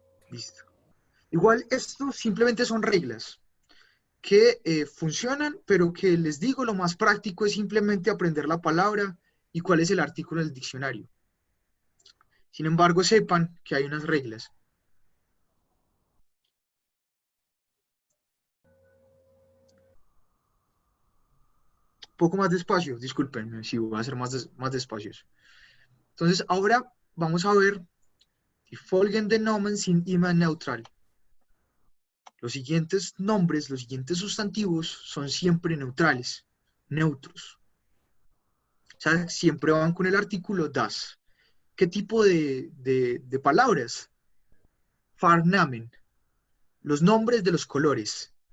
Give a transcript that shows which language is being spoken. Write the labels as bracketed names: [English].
[Spanish] Listo. Igual esto simplemente son reglas que funcionan, pero que les digo, lo más práctico es simplemente aprender la palabra y cuál es el artículo del diccionario. Sin embargo, sepan que hay unas reglas. Un poco más despacio, disculpen, si voy a hacer más despacios. Entonces, ahora vamos a ver [German] die folgende Nomen sind immer neutral. [Spanish] Los siguientes nombres, los siguientes sustantivos son siempre neutrales, neutros. O sea, siempre van con el artículo das. ¿Qué tipo de palabras? Farnamen, los nombres de los colores.